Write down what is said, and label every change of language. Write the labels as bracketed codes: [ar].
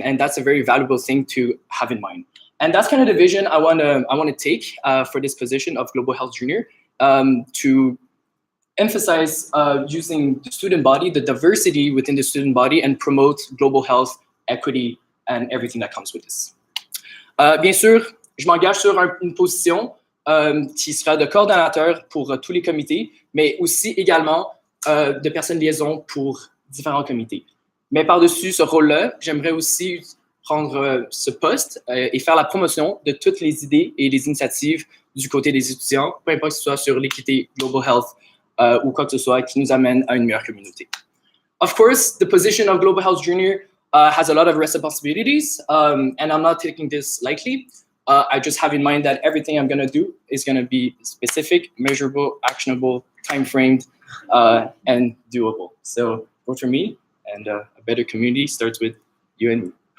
[en] And that's a very valuable thing to have in mind. And that's kind of the vision I wanna take for this position of Global Health Junior, to emphasize using the student body, the diversity within the student body, and promote global health, equity, and everything that comes with this. [fr] Bien sûr, je m'engage sur une position qui sera de coordonnateur pour tous les comités, mais aussi également de personne liaison pour différents comités. Mais par-dessus ce rôle-là, j'aimerais aussi prendre ce poste et faire la promotion de toutes les idées et les initiatives du côté des étudiants, peu importe que ce soit sur l'équité, global health ou quoi que ce soit qui nous amène à une meilleure communauté. [en] Of course, the position of Global Health Junior has a lot of responsibilities, and I'm not taking this lightly. I just have in mind that everything I'm going to do is going to be specific, measurable, actionable, time-framed, and doable. So vote for me, and a better community starts with you and me.